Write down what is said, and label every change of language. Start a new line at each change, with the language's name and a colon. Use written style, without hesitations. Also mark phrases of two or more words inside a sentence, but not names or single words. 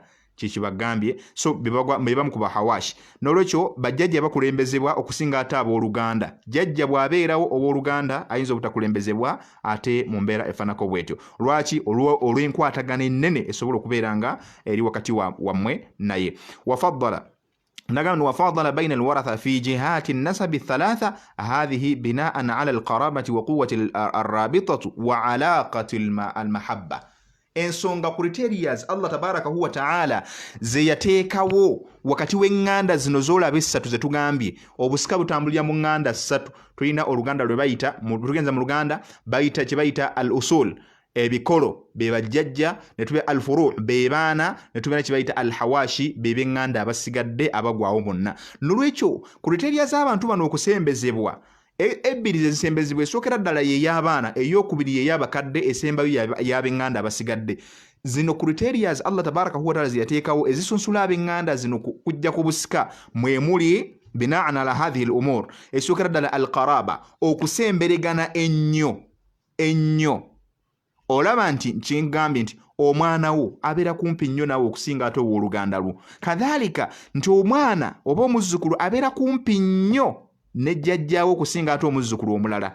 Ganda: Kikibagambye so bebamu ku bahawashi. Nolwekyo bajjajja bakulembezebwa okusinga ate abooluganda. Jjajja bw'abeerawo owooluganda ayinza obutakulembezebwa ate mu mbeera efaanako bwetyo. Lwaki? Olw'enkwatagana ennene esobola okubeeranga eri wakati wammwe naye.
Arabic: وفضل بين الورثة في جهات النسب الثلاثة هذه بناء على القرابة وقوة الرابطة وعلاقة المحبة.
Ganda: ensonga criterias
Arabic: الله تبارك وتعالى
Ganda: ze yateekawo wakati w'eŋŋanda zino z'olaba essatu ze tugambye obusika butambulira mu ŋŋanda ssatu. Tulina oluganda lwe bayita tugenza mu Luganda bayita kye bayita
Arabic: الأصول
Ganda: ebikolo be bajjajja, ne tuba
Arabic: الفروع'
Ganda: be baana, ne tuba kye bayita
Arabic: الحواشي
Ganda: be b'eŋŋanda abasigadde abagwawo bonna. Nolwekyo criteria z'abantu bano okusembezebwa ebbiri zisembezebwa esookera ddala ye y'abaana, ey'okubiri ye y'abakadde, esembayo y'ab'eŋŋanda abasigadde. Zino criterias
Arabic: الله تبارك وتعالى
Ganda: ziyateekawo ezisunsula ab'eŋŋanda zino kujja ku busika mwemuli
Arabic: بناء على هذه الأمور.
Ganda: Esookera ddala
Arabic: القرابة,
Ganda: okusemberegana ennyo. Olaba nti kingambye nti omwana wo abeera kumpi nnyo nawe okusinga ate ow'oluganda lwo. Kadhalika nti omwana oba omuzzukulu abeera kumpi nnyo ne jjajjaawo okusinga ate omuzzukulu omulala.